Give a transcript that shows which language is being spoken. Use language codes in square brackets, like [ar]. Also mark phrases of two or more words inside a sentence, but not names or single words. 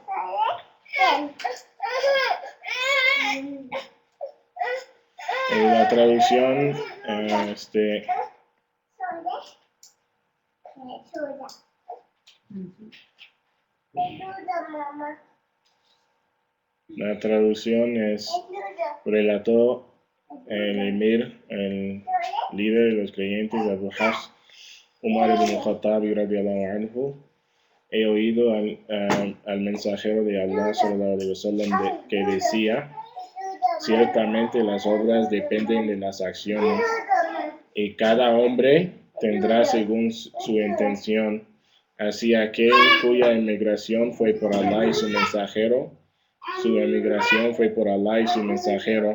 [es] La traducción, la traducción es: relató el emir, el líder de los creyentes, Abu Hafs, Umar ibn Khattab [ar] رضي الله عنه, [es] he oído al mensajero de Allah [ar] صلى الله عليه وسلم [es] que decía: ciertamente las obras dependen de las acciones, y cada hombre tendrá según su intención. Así aquel cuya emigración fue por Allah y su mensajero, su emigración fue por Allah y su mensajero.